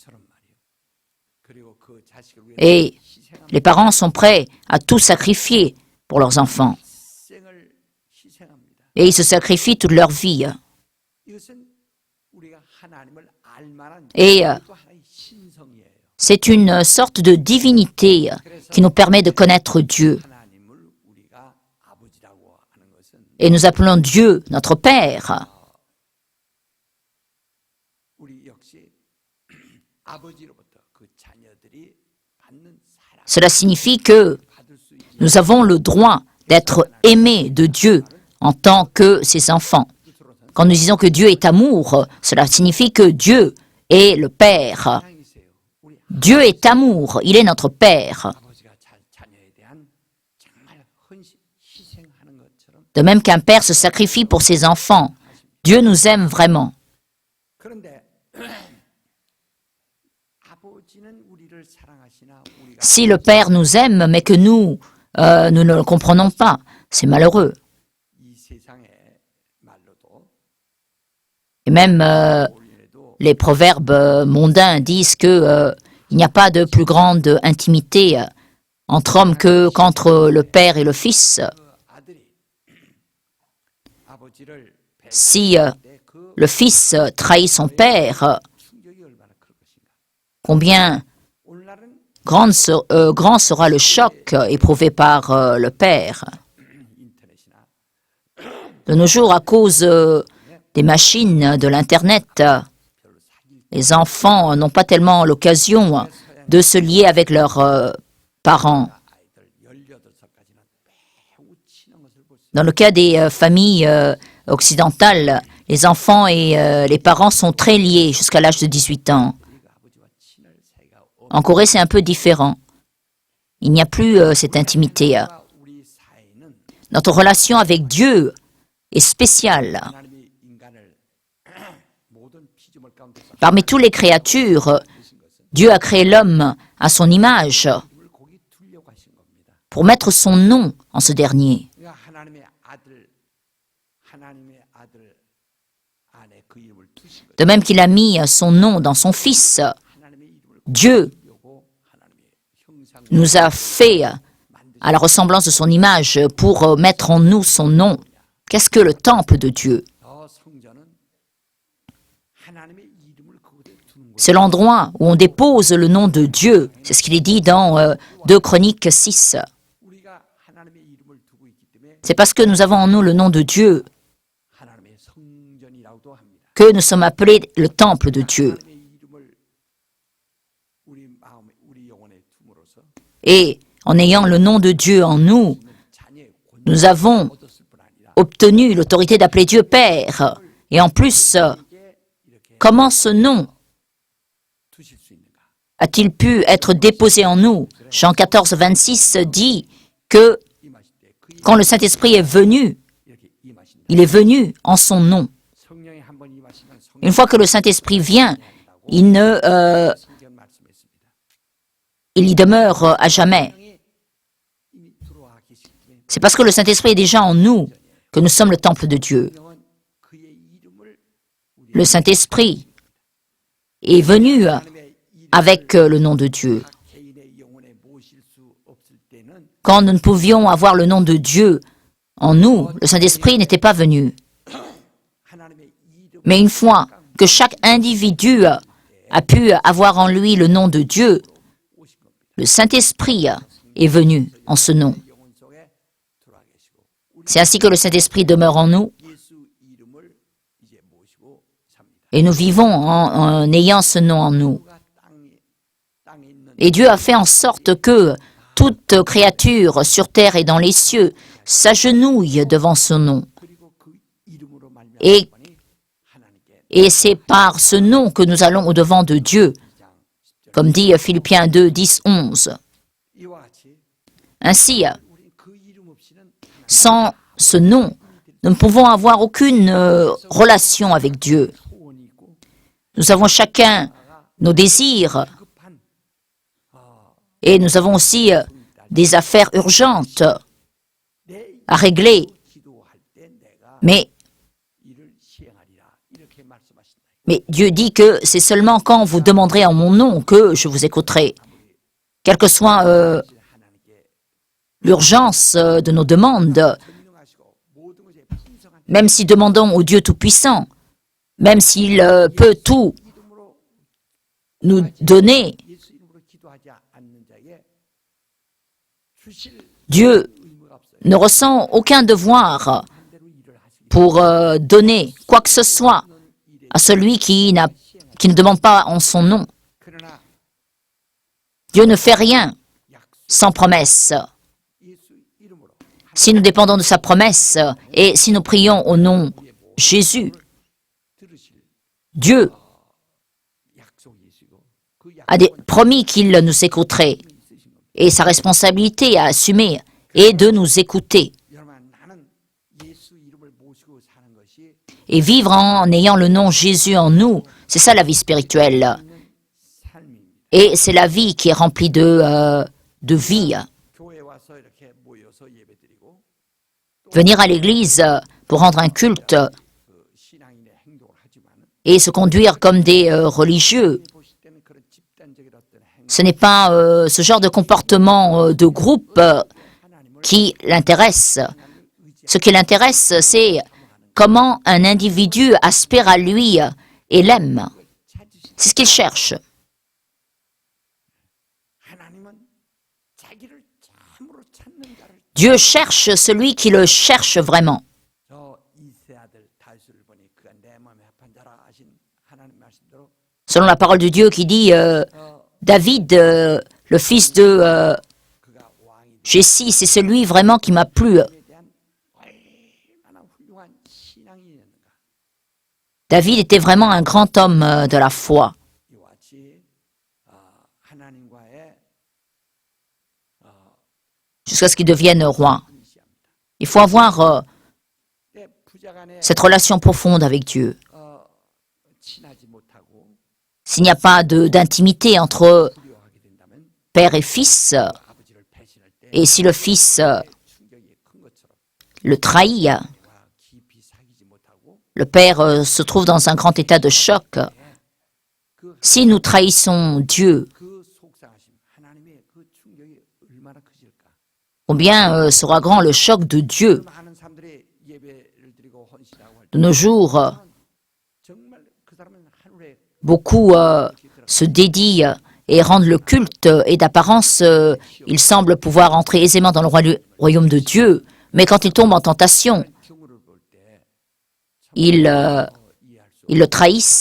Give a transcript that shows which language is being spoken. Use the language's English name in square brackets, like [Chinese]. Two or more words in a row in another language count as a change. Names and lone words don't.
[French] Et les parents sont prêts à tout sacrifier pour leurs enfants. Et ils se sacrifient toute leur vie. Et C'est une sorte de divinité qui nous permet de connaître Dieu. [Korean] 하나님을 우리가 아버지라고 하는 것은 [French] Et nous appelons Dieu notre Père. [Korean] 우리 역시 아버지로부터 그 자녀들이 받는 사랑 [French] Cela signifie que [Korean] 받을 수 있는 [French] nous avons le droit d'être aimés de Dieu en tant que ses enfants. Quand nous disons que Dieu est amour, cela signifie que Dieu est le Père. [Korean] 사랑이세요. 우리 [French] Dieu est amour, il est notre Père. [Korean] 아버지가 자녀에 대한 정말 희생하는 것처럼 [French] De même qu'un père se sacrifie pour ses enfants, Dieu nous aime vraiment. [Korean] 그런데 아버지는 우리를 사랑하시나 우리가 [French] Si le Père nous aime, mais que nous ne le comprenons pas, c'est malheureux. [Korean] 이 세상의 말로도 [French] Et même [Korean] 우리에도 [French] les proverbes mondains disent que il n'y a pas de plus grande intimité entre hommes qu'entre le Père et le Fils. [Korean] 그 아들이 아버지를 [French] Si [Korean] 그 [French] le Fils trahit son Père, [Korean] 충격이 얼마나 클 것인가. [French] combien [Korean] 오늘날은 [French] grand sera le choc éprouvé par le Père. [Korean] 인터넷이나 [French] De nos jours, à cause des machines, de l'Internet, les enfants n'ont pas tellement l'occasion de se lier avec leurs parents. [Korean] 아이들 18살까지는 매우 친한 것을 볼 수 [French] Dans le cas des familles occidentales, les enfants et les parents sont très liés jusqu'à l'âge de 18 ans. [Korean] 우리가 아버지와 친할 사이가 [French] En Corée, c'est un peu différent. Il n'y a plus cette intimité. [Korean] 없다. 우리 사이는 [French] Notre relation avec Dieu est spéciale. [Korean] 하나님이 인간을 모든 피조물 가운데서 [French] Parmi toutes les créatures, Dieu a créé l'homme à son image [Korean] 이름을 거기 두려고 하신 겁니다. [French] pour mettre son nom en ce dernier. [Korean] 그러니까 하나님의 아들 안에 그 이름을 두신 거예요. [French] De même qu'il a mis son nom dans son Fils, [Korean] 하나님의 이름을 [French] Dieu [Korean] 두려고 하나님의 형상 [French] nous a fait à la ressemblance de son image pour mettre en nous son nom. Qu'est-ce que le temple de Dieu? [Korean] 더 성전은 하나님의 이름을 그곳에 두는 거예요. [French] C'est l'endroit où on dépose le nom de Dieu. C'est ce qu'il est dit dans 2 Chroniques 6. [Korean] 우리가 하나님의 이름을 두고 있기 때문에 [French] C'est parce que nous avons en nous le nom de Dieu [Korean] 하나님의 성전이라고도 합니다. [French] que nous sommes appelés le temple de Dieu. [Korean] 하나님의 이름을 우리 마음에 우리 영혼에 둠으로써 [French] Et en ayant le nom de Dieu en nous, [Korean] 자녀의 권 [French] nous avons [Korean] 얻었을 뿐 아니라 [French] obtenu l'autorité d'appeler Dieu Père. Et en plus, [Korean] 이게 이렇게 [French] comment ce nom [Korean] 두실 수 있는가? [French] a-t-il pu être déposé en nous? Jean 14, 26 dit que [Korean] 임하실 때그 [French] quand le Saint-Esprit est venu, [Korean] 이렇게 임하신다. [French] il est venu en son nom. [Korean] 성령이 한번 임하시면 성령 [French] Une fois que le Saint-Esprit vient, il [Korean] 성경 말씀했습니다. [French] il y demeure à jamais. [Korean] 성령이 이미 들어와 계시기 때문에 [French] C'est parce que le Saint-Esprit est déjà en nous que nous sommes le temple de Dieu. [Korean] 성령은 그의 이름을 우리 [French] Le Saint-Esprit est venu [Korean] 하나님의 이름 [French] avec le nom de Dieu. [Korean] 개인의 영혼에 모실 수 없을 때는 [French] Quand nous ne pouvions avoir le nom de Dieu en nous, le Saint-Esprit n'était pas venu. [Korean] 하나님의 이름 [French] Mais une fois que chaque individu a pu avoir en lui le nom de Dieu, [Korean] 오신 겁니다. [French] le Saint-Esprit est venu en ce nom. [Korean] 영혼 속에 들어와 계시고 우리 [French] C'est ainsi que le Saint-Esprit demeure en nous [Korean] 예수 이름을 이제 모시고 삽니다. [French] et nous vivons en ayant ce nom en nous. [Korean] 누가 땅에 있는 [French] Et Dieu a fait en sorte que toute créature sur terre et dans les cieux s'agenouille devant son nom. [Korean] 그리고 그 이름으로 말미암아 [French] Et, [Korean] 하나님께 [French] et c'est par ce nom que nous allons au-devant de Dieu, comme dit Philippiens 2, 10, 11. [Korean] 이와 같이 [French] Ainsi, [Korean] 우리 그 이름 없이는 [French] sans ce nom, nous ne pouvons avoir aucune relation avec Dieu. [Korean] 소원이 있고 [French] Nous avons chacun nos désirs [Korean] 급한 [French] et nous avons aussi des affaires urgentes [Korean] 내 [French] à régler. [Korean] 기도할 때 내가 [French] Mais, [Korean] 이를 시행하리라 이렇게 말씀하신다. [French] mais Dieu dit que c'est seulement quand vous demanderez en mon nom que je vous écouterai. Quelle que soit [Korean] 하나님께 [French] l'urgence de nos demandes, [Korean] 전능하시고 모든 것에 풍성한 [French] même si demandons au Dieu Tout-Puissant, même s'il peut tout [Korean] 이름으로 [French] nous donner, [Korean] 예수 이름으로 요구하지 않는 자에게 주실 [French] Dieu [Korean] 의무가 없어요. [French] ne ressent aucun devoir [Korean] 반대로 일을 하시기 [French] pour donner quoi que ce soit à celui qui ne demande pas en son nom. [Korean] 그러나 [French] Dieu ne fait rien [Korean] 약속 [French] sans promesse. [Korean] 예수 이름으로 [French] Si nous dépendons de sa promesse et si nous prions au nom Jésus, [Korean] 들으실 [French] Dieu [Korean] 약속이시고 그 [French] a promis qu'il nous écouterait. Et sa responsabilité à assumer est de nous écouter [Korean] 여러분 나는 예수 이름을 모시고 사는 것이 [French] et vivre en ayant le nom Jésus en nous. C'est ça la vie spirituelle. [Korean] 삶입니다. [French] Et c'est la vie qui est remplie de vie. [Korean] 교회 와서 이렇게 모여서 예배드리고 [French] Venir à l'église pour rendre un culte [Korean] 그 신앙인의 행동을 하지만 [French] et se conduire comme des religieux, [Korean] 보실 때는 그런 집단적인 어떤 행동 [French] ce n'est pas ce genre de comportement de groupe qui l'intéresse. Ce qui l'intéresse, c'est comment un individu aspire à lui et l'aime. C'est ce qu'il cherche. [Korean] 하나님은 자기를 참으로 찾는 자를 [French] Dieu cherche celui qui le cherche vraiment. [Korean] 저 이세 아들 다윗을 보니 그가 내 마음에 합한 자라 하신 하나님 말씀대로 [French] Selon la parole de Dieu qui dit David, le fils de [Korean] 그가 왕이 [French] Jessie, c'est celui vraiment qui m'a plu. [Korean] 됨에 대한 얼마나 훌륭한 신앙이었는가. [French] David était vraiment un grand homme de la foi. [Korean] 이와 같이 하나님과의 [French] Jusqu'à ce qu'il devienne roi. [Korean] 분시합니다. [French] Il faut avoir [Korean] 때 부자간에 [French] cette relation profonde avec Dieu. [Korean] 친하지 못하고 [French] S'il n'y a pas d'intimité entre [Korean] 두려워하게 된다면 [French] père et fils, [Korean] 아버지를 배신할 때 [French] et si le fils [Korean] 충격이 큰 것처럼 [French] le trahit, [Korean] 와 깊이 사귀지 못하고 [French] le père se trouve dans un grand état de choc. Si nous trahissons Dieu, [Korean] 그 속상하심 하나님의 그 충격이 얼마나 크실까. [French] combien sera grand le choc de Dieu. [Korean] 많은 사람들이 예배를 드리고 헌신하고 할 때 [French] De nos jours, [Korean] 정말 그 사람은 하루에 [French] beaucoup se dédient et rendent le culte et d'apparence, ils semblent pouvoir entrer aisément dans le royaume de Dieu. Mais quand ils tombent en tentation, [Korean] 경우를 볼 때 [French] ils [Korean] 이해할 수 [French] le trahissent.